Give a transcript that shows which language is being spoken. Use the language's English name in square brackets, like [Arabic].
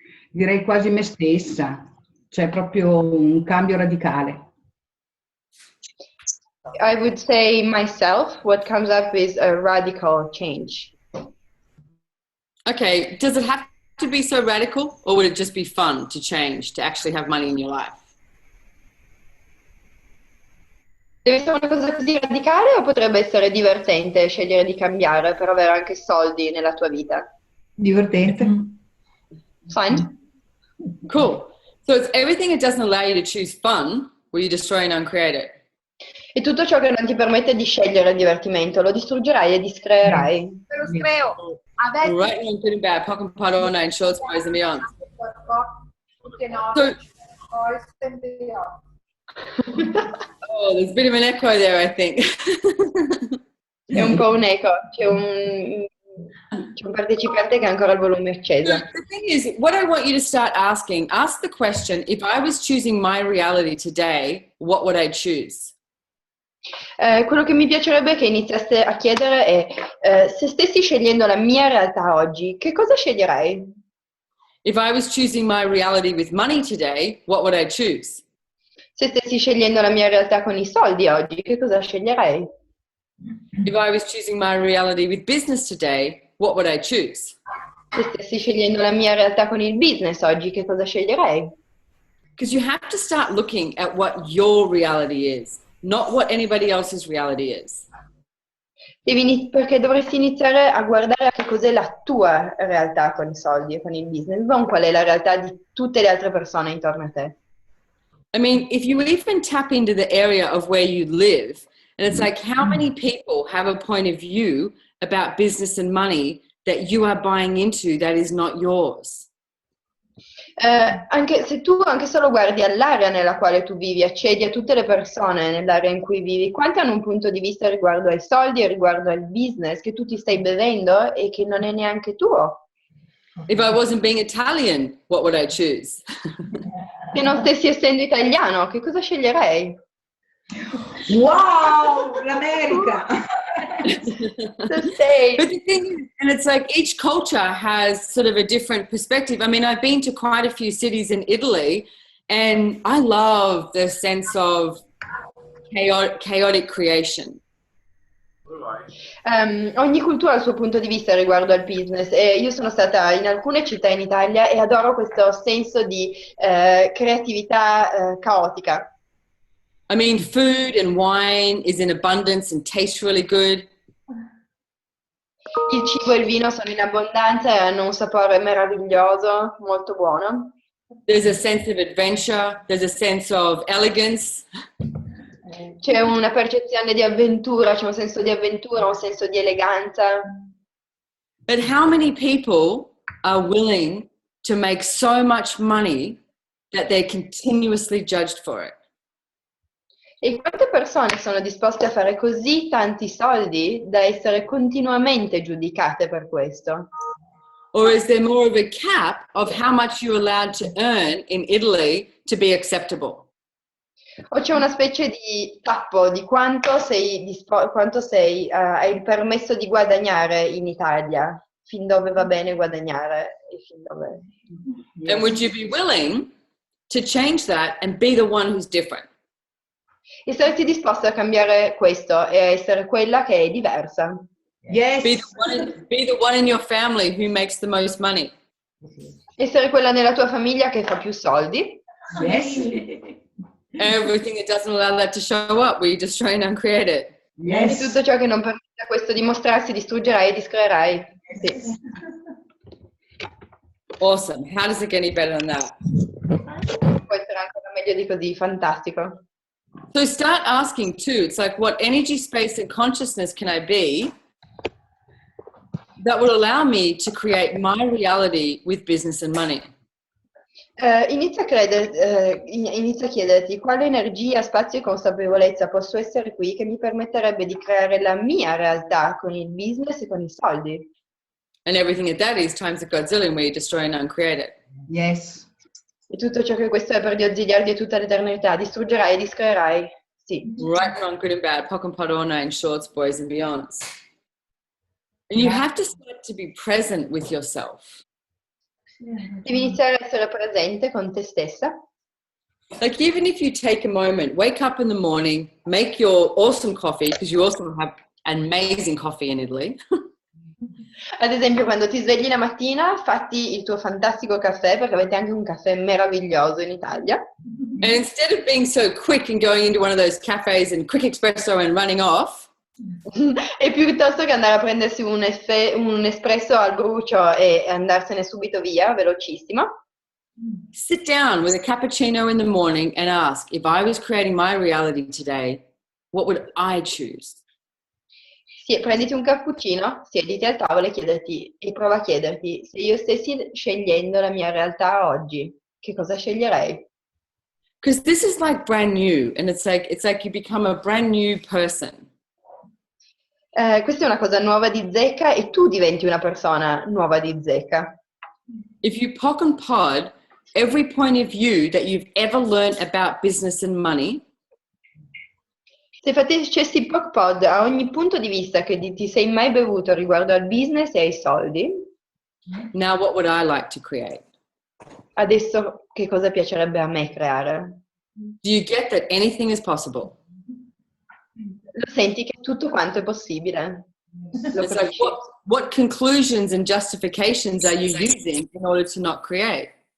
[Italian] Direi quasi me stessa, cioè proprio un cambio radicale. [English] I would say myself. What comes up is a radical change. Okay, does it have to be so radical, or would it just be fun to change, to actually have money in your life? [Italian] Deve essere una cosa così radicale o potrebbe essere divertente scegliere di cambiare per avere anche soldi nella tua vita? Divertente. [English] Fun? Cool. So it's everything that doesn't allow you to choose fun, will you destroy and uncreate it? [Italian] E tutto ciò che non ti permette di scegliere il divertimento, lo distruggerai e discreerai. Te lo scrivo. [English] Right now I'm feeling bad. Pocket parona in shorts, boys and beyond. Oh, there's a bit of an echo there, I think. [Italian] È un po' un eco, c'è un partecipante che ha ancora il volume acceso. [English] The thing is, what I want you to start asking, ask the question, if I was choosing my reality today, what would I choose? [Italian] Quello che mi piacerebbe che iniziaste a chiedere è se stessi scegliendo la mia realtà oggi, che cosa sceglierei? [English] If I was choosing my reality with money today, what would I choose? [Italian] Se stessi scegliendo la mia realtà con i soldi oggi, che cosa sceglierei? [English] If I was choosing my reality with business today, what would I choose? [Italian] Se stessi scegliendo la mia realtà con il business oggi, che cosa sceglierei? [English] Because you have to start looking at what your reality is, not what anybody else's reality is. [Italian] Perché dovresti iniziare a guardare a che cos'è la tua realtà con i soldi e con il business, non qual è la realtà di tutte le altre persone intorno a te. [English] I mean, if you even tap into the area of where you live, and it's like, how many people have a point of view about business and money that you are buying into that is not yours? [Italian] Anche se tu anche solo guardi all'area nella quale tu vivi, accedi a tutte le persone nell'area in cui vivi, quanti hanno un punto di vista riguardo ai soldi e riguardo al business che tu ti stai bevendo e che non è neanche tuo? [English] If I wasn't being Italian, what would I choose? [Italian] Se non stessi essendo italiano, che cosa sceglierei? Wow, l'America! [English] The States. But the thing is, and it's like each culture has sort of a different perspective. I mean, I've been to quite a few cities in Italy, and I love the sense of chaotic creation. [Italian] Ogni cultura ha il suo punto di vista riguardo al business e io sono stata in alcune città in Italia e adoro questo senso di creatività caotica. [English] I mean, food and wine is in abundance and tastes really good. [Italian] Il cibo e il vino sono in abbondanza e hanno un sapore meraviglioso, molto buono. [English] There's a sense of adventure. There's a sense of elegance. [Italian] C'è una percezione di avventura, c'è un senso di avventura, un senso di eleganza. [English] But how many people are willing to make so much money that they're continuously judged for it? [Italian] E quante persone sono disposte a fare così tanti soldi da essere continuamente giudicate per questo? [English] Or is there more of a cap of how much you're allowed to earn in Italy to be acceptable? [Italian] O c'è una specie di tappo di quanto hai il permesso di guadagnare in Italia, fin dove va bene guadagnare e fin dove... [English] Yes. And would you be willing to change that and be the one who's different? [Italian] E saresti disposto a cambiare questo e a essere quella che è diversa? [English] Yes. Be the one in your family who makes the most money. [Italian] Essere quella nella tua famiglia che fa più soldi? [English] Yes. Everything that doesn't allow that to show up, will you destroy and uncreate it? [Italian] E [English] Yes. [Italian] tutto ciò che non permette a questo di mostrarsi, distruggerai e discreerai? Sì. [English] Awesome. How does it get any better than that? [Italian] Può essere ancora meglio di così, fantastico. [English] So start asking too. It's like, what energy, space, and consciousness can I be that will allow me to create my reality with business and money? [Italian] Inizia a chiederti quale energia, spazio e consapevolezza posso essere qui che mi permetterebbe di creare la mia realtà con il business e con i soldi. [English] And everything that that is times a godzillion where you destroy and uncreate it. Yes. [Italian] E tutto ciò che questo è per dioziliardi e tutta l'eternità. Distruggerai e discreerai. Sì. [English] Right and wrong, good and bad, poc and padona, and shorts, boys and beyonds. And you have to start to be present with yourself. [Italian] Devi iniziare a essere presente con te stessa. [English] Like even if you take a moment, wake up in the morning, make your awesome coffee, because you also have amazing coffee in Italy. [Italian] Ad esempio, quando ti svegli la mattina, fatti il tuo fantastico caffè, perché avete anche un caffè meraviglioso in Italia. [English] And instead of being so quick and going into one of those cafes and quick espresso and running off, [Italian] E piuttosto che andare a prendersi un espresso al brucio e andarsene subito via, velocissimo, [English] sit down with a cappuccino in the morning and ask, if I was creating my reality today, what would I choose? [Italian] prenditi un cappuccino, siediti al tavolo e prova a chiederti, se io stessi scegliendo la mia realtà oggi, che cosa sceglierei? [English] Because this is like brand new, and it's like you become a brand new person. [Italian] Questa è una cosa nuova di zecca e tu diventi una persona nuova di zecca. [English] If you pock and pod every point of view that you've ever learned about business and money, [Italian] Se facessi poc pod a ogni punto di vista che ti sei mai bevuto riguardo al business e ai soldi, [English] now what would I like to create? [Italian] adesso che cosa piacerebbe a me creare? [English] Do you get that anything is possible? [Italian] Lo senti che tutto quanto è possibile? Lo [English] It's like, [Italian] capisci? [English] what conclusions and justifications are you using in order to not create?